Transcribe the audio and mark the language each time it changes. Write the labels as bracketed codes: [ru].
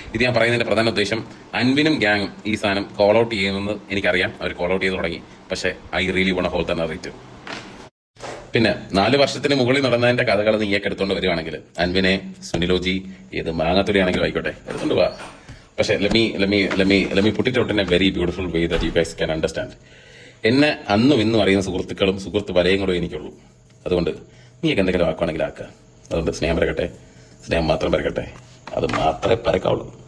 [ml] ഇത് ഞാൻ പറയുന്നതിന്റെ പ്രധാന ഉദ്ദേശം, അൻവിനും ഗ്യാങ്ങും ഈ സാധനം കോൾ ഔട്ട് ചെയ്യുമെന്ന് എനിക്കറിയാം. അവർ കോൾ ഔട്ട് ചെയ്ത് തുടങ്ങി. പക്ഷേ [en] I really won't hold the narrative. [ml] പിന്നെ 4 വർഷത്തിന് മുകളിൽ നടന്നതിന്റെ കഥകൾ നീയൊക്കെ എടുത്തുകൊണ്ട് വരുവാണെങ്കിൽ, അൻവിനെ, സുനിലോജി, ഏത് മാങ്ങാത്തുലി ആണെങ്കിലും ആയിക്കോട്ടെ, എടുത്തുകൊണ്ട് പോവാ. [en] പക്ഷെ let me put it out in a very beautiful way that you guys can understand. [ml] എന്നെ അന്നും ഇന്നും അറിയുന്ന സുഹൃത്തുക്കളും സുഹൃത്ത് വലയങ്ങളും എനിക്കുള്ളൂ. അതുകൊണ്ട് നീയൊക്കെ എന്തെങ്കിലും ആക്കുവാണെങ്കിൽ ആക്കുക. അതുകൊണ്ട് സ്നേഹം പരക്കട്ടെ, സ്നേഹം മാത്രം പരക്കട്ടെ, അത് മാത്രമേ പരക്കാവുള്ളൂ.